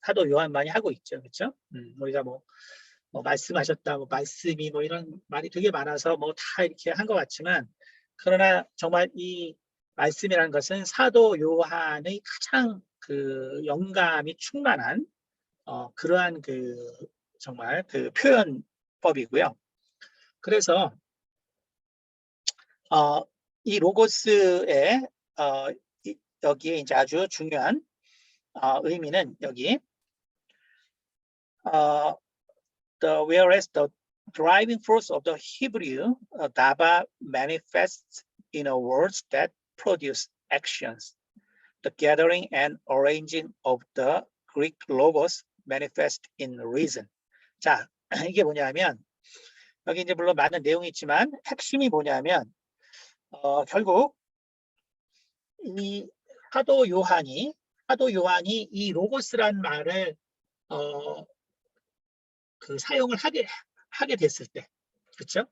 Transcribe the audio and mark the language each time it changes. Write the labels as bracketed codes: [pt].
[ko] 사도 요한만이 하고 있죠. 그렇죠? 우리가 뭐 말씀하셨다, 뭐 말씀이 뭐 이런 말이 되게 많아서 뭐 다 이렇게 한 것 같지만, 그러나 정말 이 말씀이라는 것은 사도 요한의 가장 그 영감이 충만한 그러한 그 정말 그 표현법이고요. 그래서 이 로고스의 여기에 이제 아주 중요한 의미는 여기 [en] whereas the driving force of the Hebrew dava manifests in a words that produce actions. The gathering and arranging of the Greek logos manifest in reason. [ko] 자, 이게 뭐냐면 여기 이제 물론 많은 내용이 있지만 핵심이 뭐냐면 결국 이 사도 요한이 이 로고스란 말을 그 사용을 하게 됐을 때, 그렇죠?